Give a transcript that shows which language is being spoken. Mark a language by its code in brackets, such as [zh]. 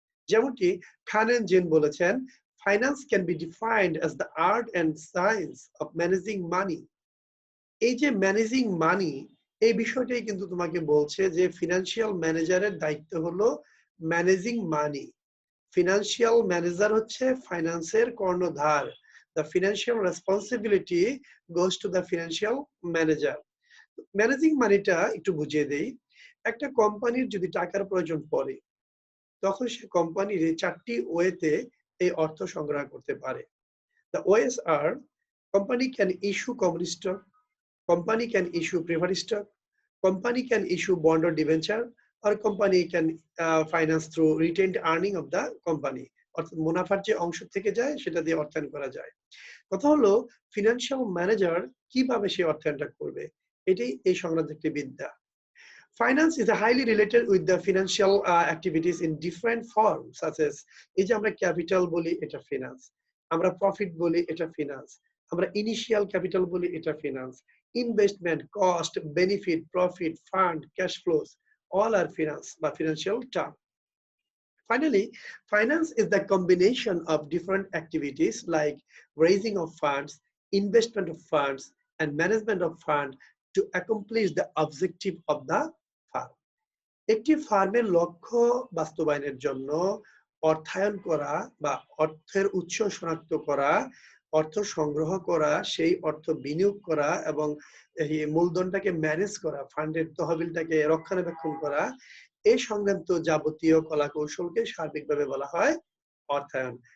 [bn] যেমনটি খান and gen বলেছেন, [en] Finance can be defined as the art and science of managing money. [bn] এই যে managing মানি, এই বিষয়টাই কিন্তু তোমাকে বলছে যে ফিনান্সিয়াল ম্যানেজারের দায়িত্ব হলো ম্যানেজিং মানি। ফিনান্সিয়াল ম্যানেজার হচ্ছে ফাইন্যান্সের কর্ণধার। [en] The financial responsibility goes to the financial manager. [bn] Managing মানিটা একটু বুঝিয়ে দেই। একটা কোম্পানির যদি টাকার প্রয়োজন পড়ে, তখন সে কোম্পানির 4টি ওয়েতে এই অর্থ সংগ্রহ করতে পারে। [en] The ways are Company can issue common stock, company can issue preferred stock, company can issue bond or debenture, or company can finance through retained earning of the company. [bn] অর্থাৎ মুনাফার যে অংশ থেকে যায় সেটা দিয়ে অর্থায়ন করা যায়। কথা হলো ফিনান্সিয়াল ম্যানেজার কিভাবে সে অর্থায়নটা করবে, এটাই এই সংক্রান্ত একটি বিদ্যা। [en] Finance is highly related with the financial activities in different forms, such as [bn] এই যে আমরা ক্যাপিটাল বলি এটা ফিনান্স, আমরা প্রফিট বলি এটা ফিনান্স, আমরা ইনিশিয়াল ক্যাপিটাল বলি এটা finance, investment, cost, benefit, profit, fund, cash flows, [en] all are finance [bn] বা [en] financial term. Finally, finance is the combination of different activities like raising of funds, investment of funds, and management of funds to accomplish the objective of the firm. [bn] একটি ফার্মের লক্ষ্য বাস্তবায়নের জন্য অর্থায়ন করা বা অর্থের উৎস শনাক্ত করা, অর্থ সংগ্রহ করা, সেই অর্থ বিনিয়োগ করা এবং এই মূলধনটাকে ম্যানেজ করা, ফান্ডের তহবিলটাকে রক্ষণাবেক্ষণ করা, এই সংক্রান্ত যাবতীয় কলা কৌশলকে সার্বিকভাবে বলা হয় অর্থায়ন।